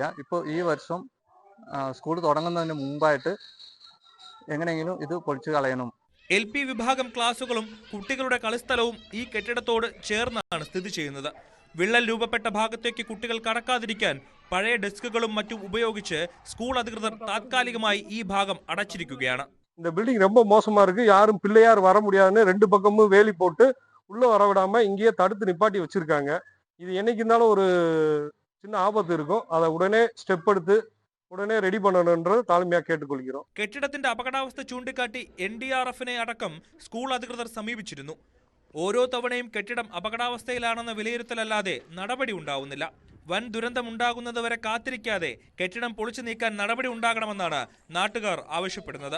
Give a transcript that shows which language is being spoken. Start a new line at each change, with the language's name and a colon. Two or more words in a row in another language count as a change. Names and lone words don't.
Malayalam: ഇപ്പോൾ ഈ വർഷം സ്കൂൾ തുടങ്ങുന്നതിന് മുമ്പായിട്ട് എങ്ങനെയെങ്കിലും ഇത് പൊളിച്ചു കളയണം. LP വിഭാഗം ക്ലാസുകളും കുട്ടികളുടെ കളിസ്ഥലവും ഈ കെട്ടിടത്തോട് ചേർന്നാണ് സ്ഥിതി ചെയ്യുന്നത്. വിള്ളൽ രൂപപ്പെട്ട ഭാഗത്തേക്ക് കുട്ടികൾ കടക്കാതിരിക്കാൻ പഴയ ഡെസ്കുകളും മറ്റും ഉപയോഗിച്ച് സ്കൂൾ അധികൃതർ താത്കാലികമായി ഈ ഭാഗം അടച്ചിരിക്കുകയാണ്.
Tamil: இந்த பில்டிங் ரொம்ப மோசமா இருக்கு, யாரும் பிள்ளையார் வர முடியாதுன்னு 2 பக்கமும் வேலி போட்டு உள்ள வர விடாம இங்கேயே தடுத்து நிப்பாட்டி வச்சிருக்காங்க. இது என்னைக்கு இருந்தாலும் ஒரு சின்ன ஆபத்து இருக்கும். அதை உடனே ஸ்டெப் எடுத்து உடனே ரெடி பண்ணணும்னு தாழ்மையா கேட்டுக்கொள்கிறோம்.
Malayalam: കെട്ടിടത്തിന്റെ അപകടാവസ്ഥ ചൂണ്ടിക്കാട്ടി NDRFനെ അടക്കം സ്കൂൾ അധികൃതർ സമീപിച്ചിരുന്നു. ഓരോ തവണയും കെട്ടിടം അപകടാവസ്ഥയിലാണെന്ന വിലയിരുത്തലല്ലാതെ നടപടി ഉണ്ടാവുന്നില്ല. വൻ ദുരന്തമുണ്ടാകുന്നതുവരെ കാത്തിരിക്കാതെ കെട്ടിടം പൊളിച്ചു നീക്കാൻ നടപടി ഉണ്ടാകണമെന്നാണ് നാട്ടുകാർ ആവശ്യപ്പെടുന്നത്.